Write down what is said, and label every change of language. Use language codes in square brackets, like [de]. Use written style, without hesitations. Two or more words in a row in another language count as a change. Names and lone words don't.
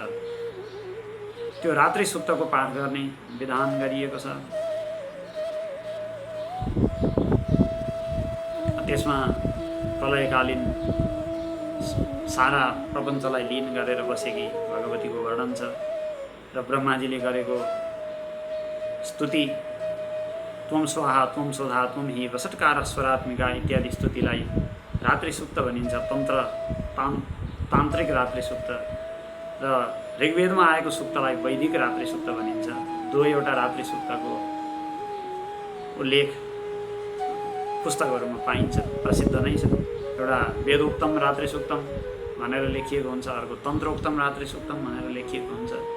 [ne] त्यो रात्रि सुक्तको पाठ गर्ने विधान गरिएको छ। त्यसमा प्रलयकालीन सारा प्रपञ्चलाई लीन गरेर बसेकी भगवतीको वर्णन छ र ब्रह्माजीले गरेको स्तुति [sa] त्वम स्वाहा त्वम सोधा त्वम हि वसटकार स्वरात्मिका [ne] इत्यादि स्तुतिलाई रात्रि सुक्त भनिन्छ। तान्त्रिक रात्रि सुक्त र ऋग्वेदमा आएको सुक्तलाई वैदिक रात्रि सुक्त भनिन्छ। दुवैवटा रात्रि सुक्तको उल्लेख पुस्तकहरूमा पाइन्छ, प्रसिद्ध नै छ। एउटा [sa] वेदोक्तम रात्रि सुक्तम [ne] भनेर लेखिएको हुन्छ, अर्को [sa] तन्त्रोक्तम रात्रि सुक्तम [ne] भनेर लेखिएको हुन्छ।